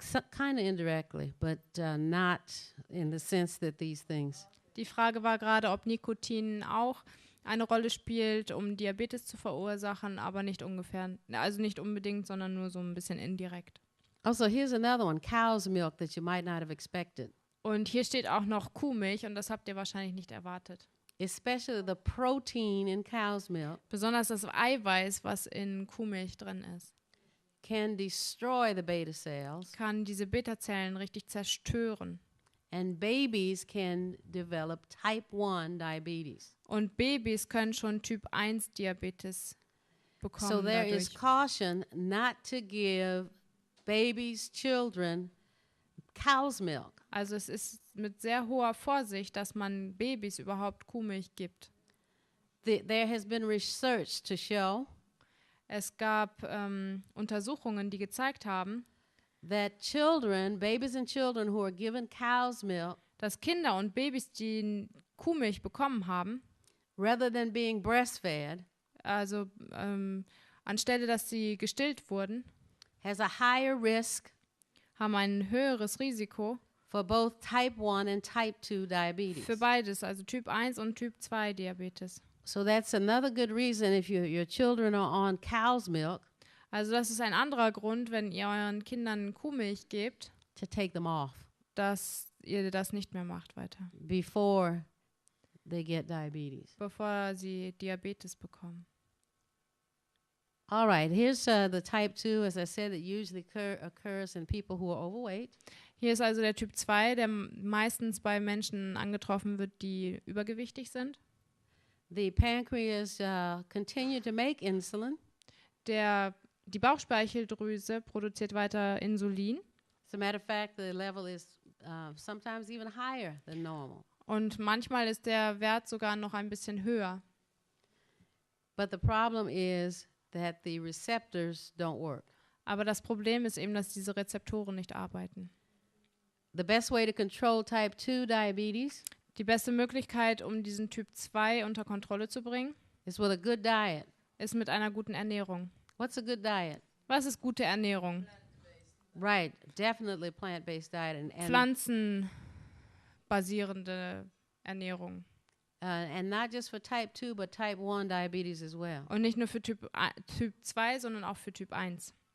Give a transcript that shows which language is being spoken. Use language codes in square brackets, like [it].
[en] Kind of indirectly, but not in the sense that these things. [de] Die Frage war gerade, ob Nikotin auch eine Rolle spielt, um Diabetes zu verursachen, aber nicht unbedingt, sondern nur so ein bisschen indirekt. [en] Also, here's another one, cow's milk that you might not have expected. [de] Und hier steht auch noch Kuhmilch und das habt ihr wahrscheinlich nicht erwartet. [en] Especially the protein in cow's milk [de] Besonders das Eiweiß, was in Kuhmilch drin ist, [en] can destroy the beta cells, [de] kann diese Beta-Zellen richtig zerstören. [en] and babies can develop type 1 diabetes. [de] Und Babys können schon Typ 1 Diabetes bekommen [en] So there is [de] dadurch. [en] caution not to give babies, children, cow's milk. [de] Also es ist mit sehr hoher Vorsicht, dass man Babys überhaupt Kuhmilch gibt. [en] There has been research to show [de] Es gab Untersuchungen, die gezeigt haben, [en] that babies and children who are given cow's milk, [de] dass Kinder und Babys, die Kuhmilch bekommen haben, [en] rather than being breastfed, [de] also anstelle, dass sie gestillt wurden, [en] has a higher risk [de] haben ein höheres Risiko [en] for both type 1 and type 2 diabetes. [de] für beides, also Typ 1 und Typ 2 Diabetes. [en] So that's another good reason if your children are on cow's milk [de] Also das ist ein anderer Grund, wenn ihr euren Kindern Kuhmilch gebt, [en] to take them off [de] dass ihr das nicht mehr macht weiter, [en] before they get diabetes. [de] bevor sie Diabetes bekommen. [en] All right, here's the type 2, as I said, that usually occurs in people who are overweight. [de] Hier ist also der Typ 2, der meistens bei Menschen angetroffen wird, die übergewichtig sind. [en] The pancreas continue to make insulin. [de] Die Bauchspeicheldrüse produziert weiter Insulin. [en] As a matter of fact, the level is sometimes even higher than normal. [de] Und manchmal ist der Wert sogar noch ein bisschen höher. [en] But the problem is that the receptors don't work. [de] Aber das Problem ist eben, dass diese Rezeptoren nicht arbeiten. [en] The best way to control type 2 diabetes [de] Die beste Möglichkeit, um diesen Typ 2 unter Kontrolle zu bringen, [en] is with a good diet. [de] ist mit einer guten Ernährung. [en] What's a good diet? [de] Was ist gute Ernährung? [en] Right, definitely plant-based diet and [de] Pflanzenbasierende Ernährung. [en] And not just for type 2, but type 1 diabetes as well. [de] Und nicht nur für Typ 2, sondern auch für Typ 1.